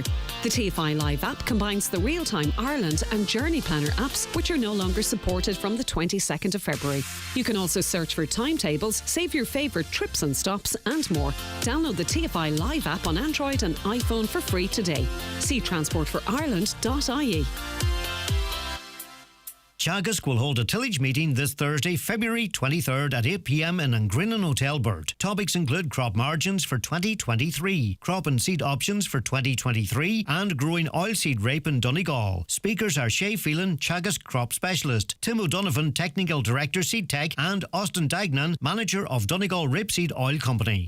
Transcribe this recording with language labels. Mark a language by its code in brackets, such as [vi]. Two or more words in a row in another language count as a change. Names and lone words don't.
[en] The TFI Live app combines the Real-Time Ireland and Journey Planner apps, which are no longer supported from the 22nd of February. You can also search for timetables, save your favourite trips and stops and more. Download the TFI Live app on Android and iPhone for free today. See transportforireland.ie. Teagasc will hold a tillage meeting this Thursday, February 23rd at 8 p.m. in Angrinnan Hotel Burt. Topics include crop margins for 2023, crop and seed options for 2023, and growing oilseed rape in Donegal. Speakers are Shay Phelan, Teagasc crop specialist, Tim O'Donovan, technical director Seed Tech, and Austin Dagnan, manager of Donegal Rapeseed Oil Company.